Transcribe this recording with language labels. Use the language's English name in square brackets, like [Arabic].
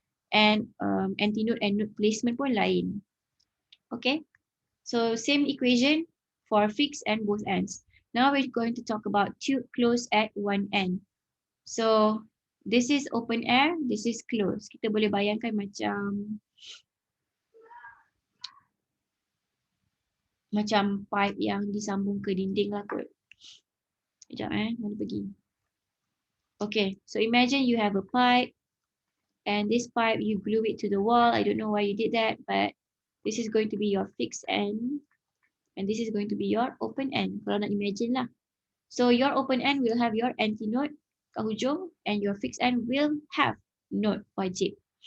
[English] And antinode and node placement [Malay] pun lain. [English] Okay. So same equation for fixed and both ends. Now we're going to talk about tube closed at one end. So this is open air, this is closed. [Malay] Kita boleh bayangkan macam pipe yang disambung ke dinding lah kot. Sekejap mana pergi. [English] Okay, so imagine you have a pipe and this pipe you glue it to the wall. I don't know why you did that, but this is going to be your fixed end and this is going to be your open end. [Malay] Kalau nak imagine lah. [English] So your open end will have your antinode [Malay] kat hujung [English] and your fixed end will have node [Malay] wajib.